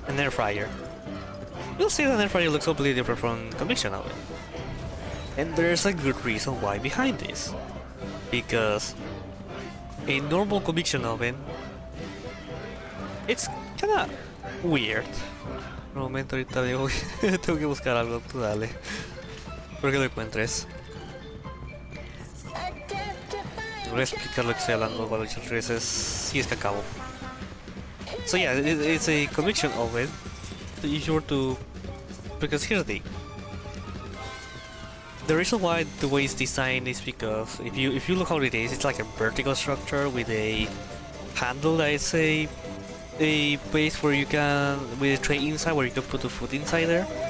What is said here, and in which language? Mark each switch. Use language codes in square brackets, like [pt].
[en] an air fryer, you'll see that an air fryer looks completely different from convection oven. And there's a good reason why behind this. Because a normal convection oven, it's kinda weird. [es] Un momento, ahorita tengo que buscar algo, tú dale. Espero que lo encuentres. Voy a explicar lo que estoy hablando para muchas veces si es que acabo. [en] So yeah, it's a convection oven. If you were to, because here's the thing. The reason why the way it's designed is because if you look how it is, it's like a vertical structure with a handle that is a place where you can, with a tray inside where you can put the food inside there.